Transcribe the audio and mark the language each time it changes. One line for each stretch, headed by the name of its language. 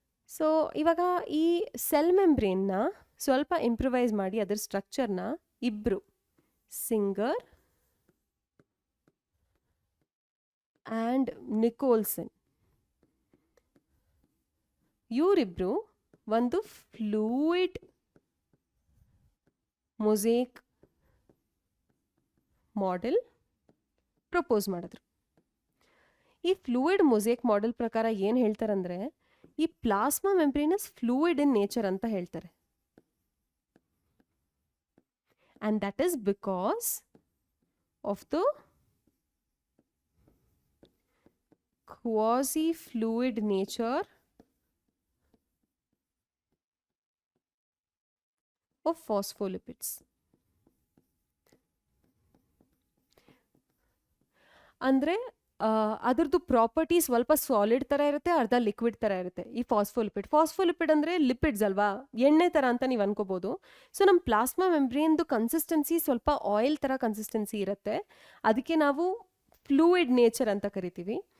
Kannada: So ಇವಾಗ ಈ cell ಮೆಂಬ್ರೇನ್ನ ಸ್ವಲ್ಪ ಇಂಪ್ರೂವೈಸ್ ಮಾಡಿ ಅದರ ಸ್ಟ್ರಕ್ಚರ್ನ ಇಬ್ಬರು ಸಿಂಗರ್ ಆ್ಯಂಡ್ ನಿಕೋಲ್ಸನ್ ಇವರಿಬ್ರು ಒಂದು ಫ್ಲೂಯಿಡ್ ಮೊಸೈಕ್ ಮಾಡೆಲ್ ಪ್ರಪೋಸ್ ಮಾಡಿದ್ರು. ಈ ಫ್ಲೂಯಿಡ್ ಮೊಸೈಕ್ ಮಾಡೆಲ್ ಪ್ರಕಾರ ಏನು ಹೇಳ್ತಾರಂದ್ರೆ, ಈ
English: plasma membrane is fluid in nature
Kannada: ಅಂತ ಹೇಳ್ತಾರೆ.
English: and that is because of the quasi-fluid nature of phospholipids.
Kannada: ಅಂದರೆ ಅದರದ್ದು ಪ್ರಾಪರ್ಟಿ ಸ್ವಲ್ಪ ಸಾಲಿಡ್ ಥರ ಇರುತ್ತೆ, ಅರ್ಧ ಲಿಕ್ವಿಡ್ ಥರ ಇರುತ್ತೆ ಈ ಫಾಸ್ಫೋಲಿಪಿಡ್ ಅಂದರೆ ಲಿಪಿಡ್ಸ್ ಅಲ್ವಾ, ಎಣ್ಣೆ ಥರ ಅಂತ ನೀವು ಅನ್ಕೋಬೋದು. ಸೊ ನಮ್ಮ ಪ್ಲಾಸ್ಮಾ ಮೆಂಬ್ರೇನ್ದು ಕನ್ಸಿಸ್ಟೆನ್ಸಿ ಸ್ವಲ್ಪ ಆಯಿಲ್ ಥರ ಕನ್ಸಿಸ್ಟೆನ್ಸಿ ಇರುತ್ತೆ, ಅದಕ್ಕೆ ನಾವು ಫ್ಲೂಯಿಡ್ ನೇಚರ್ ಅಂತ ಕರಿತೀವಿ.